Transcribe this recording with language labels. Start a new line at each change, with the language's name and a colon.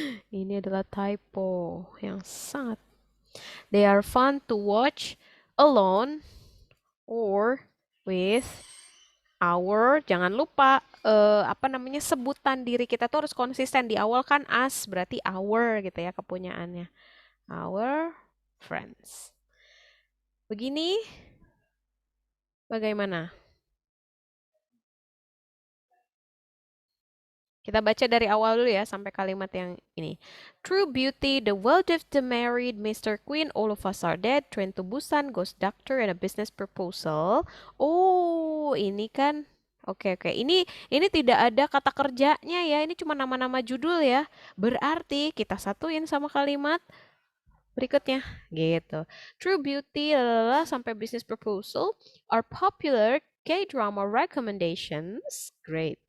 Indonesian: Ini adalah typo yang sangat.
English: They are fun to watch alone or with our.
Indonesian: Jangan lupa sebutan diri kita tuh harus konsisten. Di awal kan us, berarti our gitu ya kepunyaannya.
English: Our friends.
Indonesian: Begini, bagaimana? Kita baca dari awal dulu ya sampai kalimat yang ini.
English: True beauty, the world of the married, Mr. Queen, all of us are dead, train to Busan, ghost doctor, and a business proposal.
Indonesian: Oh, ini kan. Oke. Ini tidak ada kata kerjanya ya. Ini cuma nama-nama judul ya. Berarti kita satuin sama kalimat berikutnya gitu.
English: True Beauty sampai Business Proposal are popular K-drama recommendations. Great.